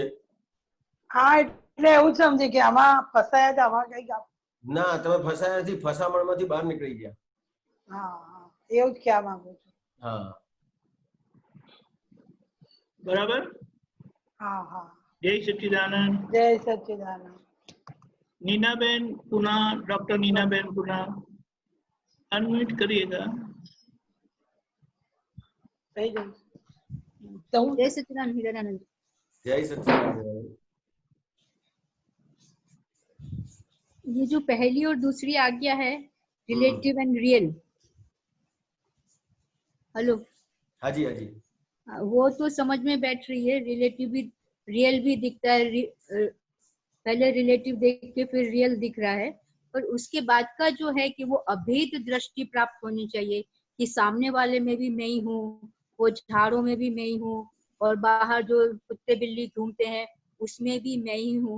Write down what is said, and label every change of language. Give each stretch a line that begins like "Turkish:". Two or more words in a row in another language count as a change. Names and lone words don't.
Gujarati: હા એટલે એવું સમજે કે આમાં ફસાયા હતા, આમાં કઈક ના, તમે ફસાયા નથી, ફસામણમાંથી બહાર નીકળી ગયા. હા હા એવું જ કહેવા માંગુ છું. હા બરાબર. હા હા જય સच्चिदानंद. જય સચ્ચિદાનંદ.
Hindi: नीनाबेन पुनः, डॉक्टर नीनाबेन पुनः अनम्यूट करिएगा.
Gujarati: થઈ ગયું. તો હું
Hindi: जय सच्चिदानंद हीरानंद।
Gujarati: જય સચ્ચિદાનંદ.
Hindi: ये जो पहली और दूसरी आज्ञा है
English: relative and real,
Hindi: हेलो,
Gujarati: હાજી હાજી
Hindi: वो तो समझ में बैठ रही है। रिलेटिव भी रियल भी दिखता है, पहले रिलेटिव देख के फिर रियल दिख रहा है, पर उसके बाद का जो है कि वो अभेद दृष्टि प्राप्त होनी चाहिए कि सामने वाले में भी मैं ही हूँ, वो झाड़ों में भी मैं ही हूँ, और बाहर जो कुत्ते बिल्ली घूमते हैं उसमें भी मैं ही हूँ।